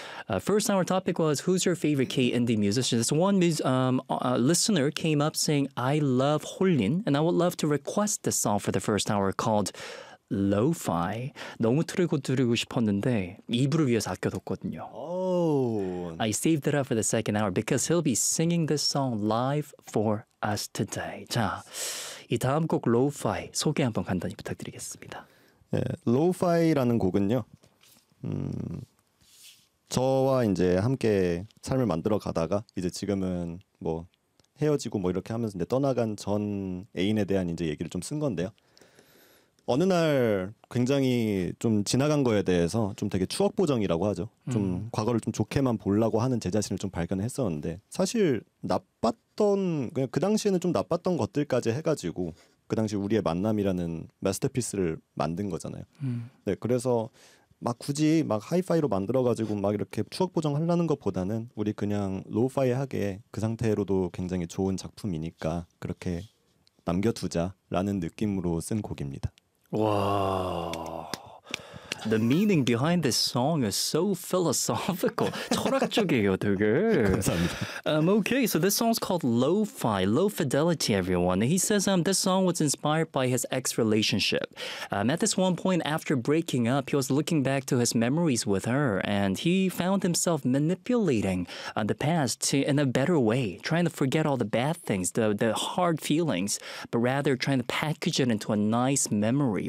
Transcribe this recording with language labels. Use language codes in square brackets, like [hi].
[en] First our topic was who's your favorite K-indie musician? This one listener came up saying I love Holin and I would love to request this song for the first hour called Lo-Fi. [ko] 너무 틀고 들으고 싶었는데 2부를 위해서 아껴뒀거든요. [en] Oh. I saved it up for the second hour because he'll be singing this song live for us today. [ko] 자, 이 다음 곡 Lo-Fi 소개 한번 간단히 부탁드리겠습니다. 네, Lo-Fi라는 곡은요. 저와 이제 함께 삶을 만들어 가다가 이제 지금은 뭐 헤어지고 뭐 이렇게 하면서 이제 떠나간 전 애인에 대한 이제 얘기를 좀 쓴 건데요. 어느 날 굉장히 좀 지나간 거에 대해서 좀 되게 추억 보정이라고 하죠. 좀 과거를 좀 좋게만 보려고 하는 제 자신을 좀 발견했었는데 사실 나빴던 그냥 그 당시에는 좀 나빴던 것들까지 해가지고 그 당시 우리의 만남이라는 마스터피스를 만든 거잖아요. 네, 그래서 막 굳이 막 하이파이로 만들어가지고 막 이렇게 추억 보정 하려는 것보다는 우리 그냥 로우파이하게 그 상태로도 굉장히 좋은 작품이니까 그렇게 남겨두자라는 느낌으로 쓴 곡입니다. [en] Wow. The meaning behind this song is so philosophical. [ko] 철학적이에요, 되게. 감사합니다. [en] Okay, so this song's called Lo-Fi, Low Fidelity, everyone. He says this song was inspired by his ex-relationship. At this one point, after breaking up, he was looking back to his memories with her, and he found himself manipulating the past in a better way, trying to forget all the bad things, the hard feelings, but rather trying to package it into a nice memory.